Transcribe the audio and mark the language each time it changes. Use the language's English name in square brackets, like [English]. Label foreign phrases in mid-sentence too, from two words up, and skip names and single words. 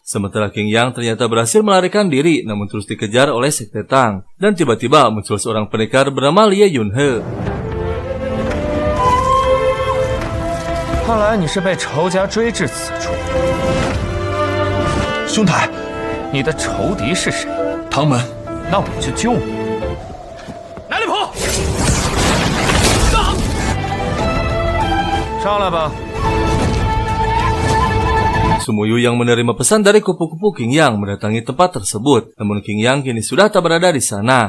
[Indonesian] Sementara King Yang ternyata berhasil melarikan diri namun terus dikejar oleh Sekte Tang. Dan tiba-tiba muncul seorang pendekar bernama Lie Yunhe. [Chinese] 看来你是被仇家追至此处。兄台，你的仇敌是谁？唐门。那我就救你。哪里跑！上来吧。 [Indonesian] Sumuyu yang menerima pesan dari kupu-kupu King Yang mendatangi tempat tersebut. Namun King Yang kini sudah tak berada di sana.